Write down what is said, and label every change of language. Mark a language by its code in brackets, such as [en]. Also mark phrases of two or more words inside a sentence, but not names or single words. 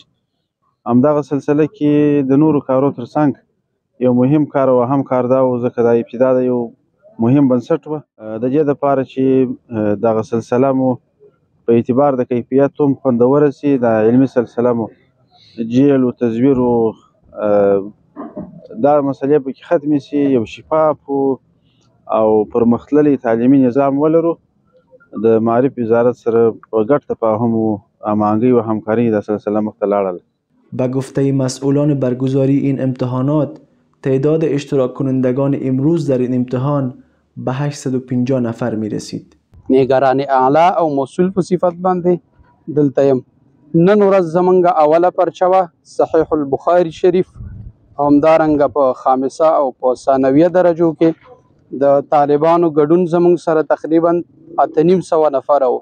[ps] همدغه سلسله کې د نورو کارو ترڅنګ یو مهم کار او اهم کار دا و، ځکه دا ابتدا د یو مهم بنسټ وه د دې دپاره چې دغه سلسله مو په اعتبار د کیفیت هم خوندوره سي، د علمي سلسله مو جیل و تزویر و دا مسئلې پکې ختمې سي، یو شفاف او پرمختللی تعلیمي نظام ولرو. د معارف وزارت سره په ګډ تفاهم و هماهنګۍ و همکارۍ دا سلسله مخته لاړله. [fa] به گفته مسئولان برگزاری این امتحانات، تعداد اشتراک کنندگان امروز در این امتحان به 850 نفر می رسید. [ps] نگران اعلی او مسئول په صفت باندې دلته یم. نن ورځ زمونږ اوله پرچه وه صحیح البخاري شریف، همدارنګه په خامسه او په ثانویه درجو کې د طالبانو ګډون زمونږ سره تقریبا 850 نفر و.